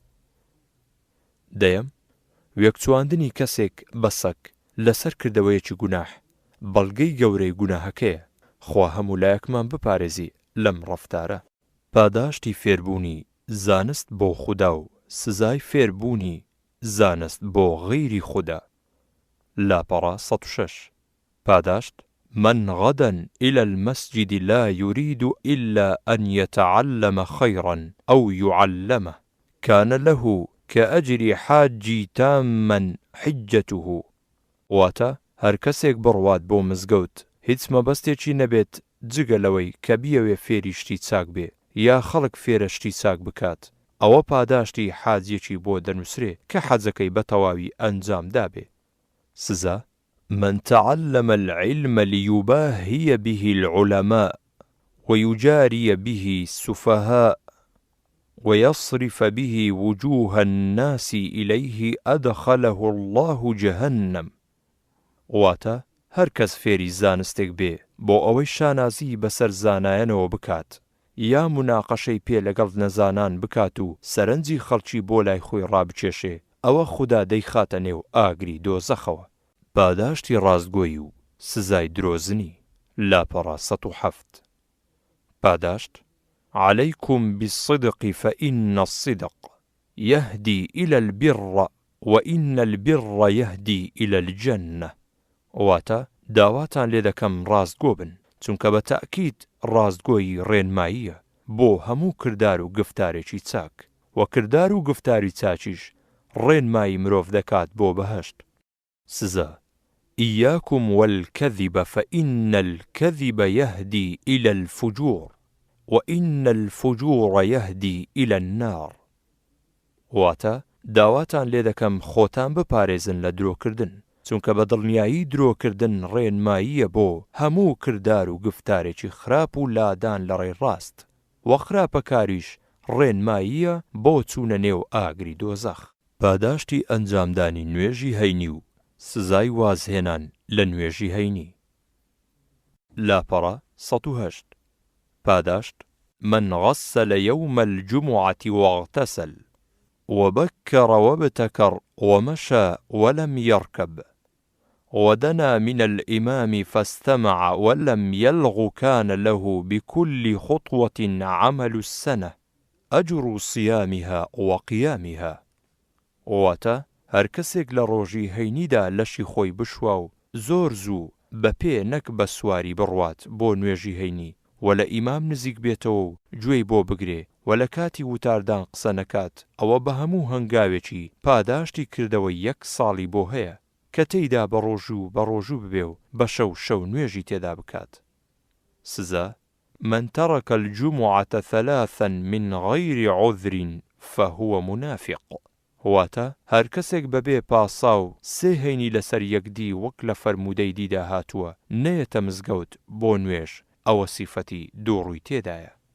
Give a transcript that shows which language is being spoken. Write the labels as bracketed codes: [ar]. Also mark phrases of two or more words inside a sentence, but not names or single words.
[ckb] دەیەم، وێکچواندنی کەسێک بە سەگ لەسەر کردەوەیەکی گوناح بەڵگەی گەورەی گوناهەکەیە. خوا هەموو لایەکمان بپارێزی لەم ڕەفتارە. پاداشتی فێربوونی زانست بۆ خوددا و سزای فێربوونی زانست بۆ غەیری خوددا. لاپەڕە 106 پاداشت [ar] من غدا إلى المسجد لا يريد إلا أن يتعلم خيرا أو يعلمه كان له كأجر حاج تاما حجته. [ckb] واتە هەر کەسێک بڕوات بۆ مزگەوت هیچ مەبەستێکی نەبێت جگە لەوەی کە بیەوێ فێری شتی چاک بێ یا خەڵک فێرە شتی چاک بکات، ئەوە پاداشتی حاجێکی بۆ دەنووسرێ کە حەجەکەی بە تەواوی ئەنجام دابێ. [ar] سزا من تعلم العلم ليباهي به العلماء ويجاري به السفهاء ويصرف به وجوه الناس إليه أدخله الله جهنم. [ckb] واتە هەر کەس فێری زانستێک بێ بۆ ئەوەی شانازی بەسەر زانایەنەوە بکات یا مناقەشەی پێ لەگەڵ نەزانان بکات و سەرنجی خەڵکی بۆ لای خۆی ڕابچێشێ، ئەوە خوددا دەیخاتە نێو ئاگری دۆزەخەوە. پاداشتی ڕاستگۆیی و سزای درۆزنی لاپەڕە 107 پاداشت [ar] عليكم بالصدق فإن الصدق يهدي إلى البر وإن البر يهدي إلى الجنة. [ckb] واتە داواتان لێ دەکەم ڕاستگۆ بن، چونکە بە تەئکید ڕاستگۆیی ڕێنماییە بۆ هەموو کردار و گفتارێکی چاک، و کردار و گفتاری چاکیش ڕێنمایی مرۆڤ دەکات بۆ بەهەشت. [ar] سزا إياكم والكذب فإن الكذب يهدي إلى الفجور وإن الفجور يهدي إلى النار. [ckb] واتە داواتان لێ دەکەم خۆتان بپارێزن لە درۆکردن، چونکە بە دڵنیایی درۆکردن ڕێنماییە بۆ هەموو کردار و گفتارێکی خراپ و لادان لە ڕێی ڕاست، و خراپەکاریش ڕێنماییە بۆ چوونە نێو ئاگری دۆزەخ. پاداشتی ئەنجامدانی نوێژی هەینی و سزای وازهێنان لە نوێژی هەینی لاپەڕە 108 پاداشت [ar] من غسل يوم الجمعة واغتسل وبكر وابتكر ومشى ولم يركب ودنا من الإمام فاستمع ولم يلغ كان له بكل خطوة عمل السنة أجر صيامها وقيامها. [ckb] واتە هەر کەسێک لە ڕۆژی هەینیدا لەشی خۆی بشوا و زۆر زوو بە پێ نەک بە سواری بڕوات بۆ نوێژی هەینی و لە ئیمام نزیک بێتەوە و گوێی بۆ بگرێ و لە کاتی وتاردان قسە نەکات، ئەوە بە هەموو هەنگاوێکی پاداشتی کردەوەی 1 ساڵی بۆ هەیە کە تێیدا بە ڕۆژوو ببێ و بە شەو نوێژی تێدا بکات. [ar] سزا من ترك الجمعة 3 من غير عذر فهو منافق. [ckb] واتە هەر کەسێک بەبێ پاسا و 3 هەینی لەسەر یەکدی وەک لە فەرموودەی دیدا هاتووە نەیەتە مزگەوت بۆ نوێژ، ئەوە سیفەتی دووڕووی تێدایە.